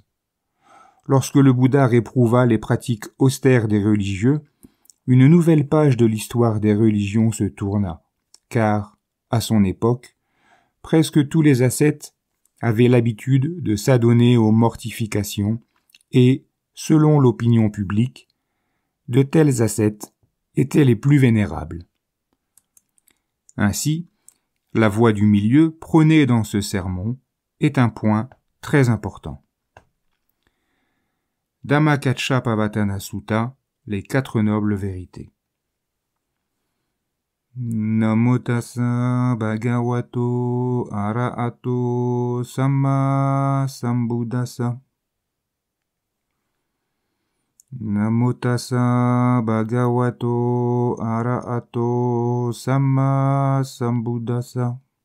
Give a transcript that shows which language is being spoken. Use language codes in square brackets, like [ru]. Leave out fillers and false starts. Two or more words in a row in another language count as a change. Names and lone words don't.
[fr] Lorsque le Bouddha réprouva les pratiques austères des religieux, une nouvelle page de l'histoire des religions se tourna, car, à son époque, presque tous les ascètes avaient l'habitude de s'adonner aux mortifications et, selon l'opinion publique, de tels ascètes étaient les plus vénérables. Ainsi, la voie du milieu prônée dans ce sermon est un point très important. Dhammakaccappavatthana Sutta, les 4 nobles vérités. [pi] Namo tassa bhagavato arahato samma sambuddhassa. Namo tassa bhagavato arahato samma sambuddhassa.